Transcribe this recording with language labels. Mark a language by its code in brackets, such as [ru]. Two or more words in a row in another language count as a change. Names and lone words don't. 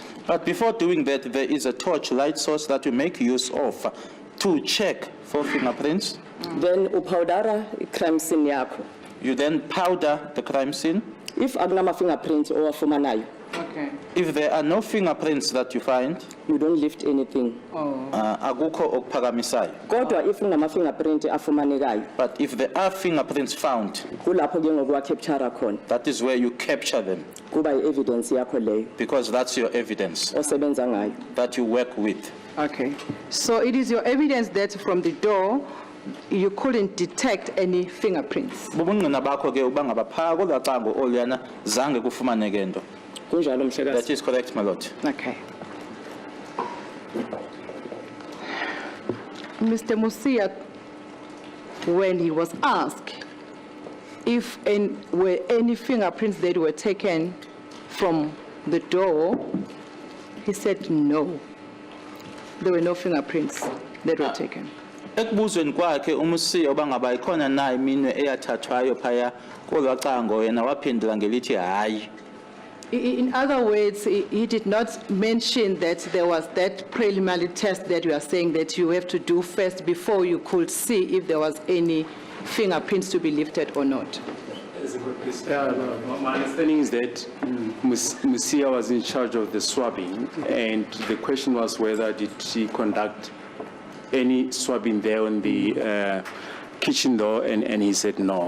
[en] But before doing that, there is a torch light source that we make use of to check for fingerprints. [xh] Then upowdera i-crime scene yakho. [en] You then powder the crime scene. [xh] If akunama-fingerprint owafumanayo, [en] Okay. If there are no fingerprints that you find, you don't lift anything. [xh] akukho okuphakamisayo. Kodwa if kunama-fingerprint afumanekayo, [en] But if there are fingerprints found, [xh] kulapho ke ngoku wa-capture khona. [en] that is where you capture them, [xh] Kuba i-evidence yakho leyo [en] because that's your evidence [xh] osebenza ngayo. [en] that you work with. Okay. So it is your evidence that from the door, you couldn't detect any fingerprints. [xh] Bubungqina bakho ke uba ngaba phaa kolaa cango oluyana zange kufumaneke nto. Kunjalo mhlekazi. [en] That is correct, my lord. Okay. Mr. Musia, when he was asked if were any fingerprints that were taken from the door, he said no. There were no fingerprints that were taken. [xh] Ekubuzweni kwakhe uMusiya uba ngaba ikhona na iminwe eyathathwayo phaya kolaa cango yena waphendula ngelithi hayi. [en] In other words, he did not mention that there was that preliminary test that you are saying that you have to do first before you could see if there was any fingerprints to be lifted or not. My understanding is that Musia was in charge of the swabbing, and the question was whether did she conduct any swabbing there on the kitchen door, and he said no.